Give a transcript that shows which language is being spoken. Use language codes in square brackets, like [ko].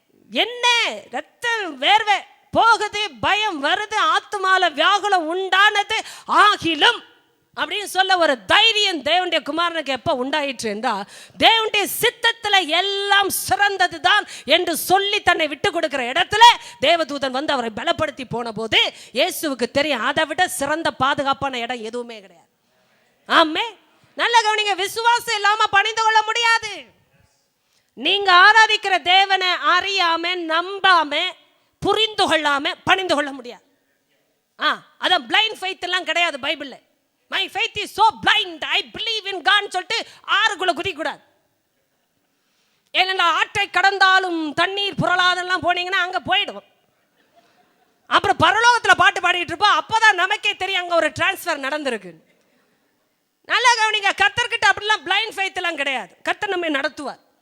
[ta] என்ன ரத்தம் வேர்வை போகுது, பயம் வருது, ஆத்துமால வியாகுலம் உண்டானது ஆகிலும் அப்படின்னு சொல்ல ஒரு தைரியம் தேவனுடைய குமாரனுக்கு எப்போ உண்டாயிற்று என்றால் தேவனுடைய சித்தத்தில் எல்லாம் சிறந்தது தான் என்று சொல்லி தன்னை விட்டு கொடுக்கிற இடத்துல தேவதூதன் வந்து அவரை பலப்படுத்தி போன போது இயேசுவுக்கு தெரியும் அதை விட சிறந்த பாதுகாப்பான இடம் எதுவுமே கிடையாது. ஆமே, நல்ல கவனிங்க. விசுவாசம் இல்லாம பணிந்து கொள்ள முடியாது. நீங்க ஆராதிக்கிற தேவனை அறியாம நம்பாம புரிந்து கொள்ளாம பணிந்து கொள்ள முடியாது. அதான் பிளைண்ட் ஃபெய்த் எல்லாம் கிடையாது பைபிள்ல. [en] My faith is so blind, I believe in God [ta] சொல்லிட்டு ஆறுக்குள்ள குதிக்கூடாது. ஏன்னா ஆற்றை கடந்தாலும் தண்ணீர் புரளாதெல்லாம் போனீங்கன்னா அங்கே போயிடுவோம். அப்புறம் பரலோகத்தில் பாட்டு பாடிட்டு இருப்போம். அப்போதான் நமக்கே தெரியும் அங்கே ஒரு டிரான்ஸ்ஃபர் நடந்திருக்கு. நல்லா கவனிங்க, கர்த்தர்கிட்ட அப்படிலாம் பிளைண்ட் ஃபெய்த் எல்லாம் கிடையாது. கர்த்தர் நம்மை நடத்துவார்.